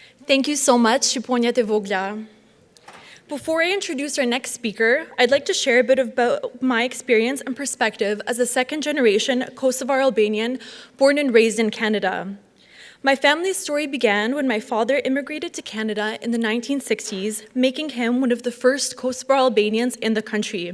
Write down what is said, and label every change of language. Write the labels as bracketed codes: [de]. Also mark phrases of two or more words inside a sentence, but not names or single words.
[en] Thank you so much, [sq] Shqiponja e vogla. [en] Before I introduce our next speaker, I'd like to share a bit about my experience and perspective as a second-generation Kosovar Albanian born and raised in Canada. My family's story began when my father immigrated to Canada in the 1960s, making him one of the first Kosovar Albanians in the country.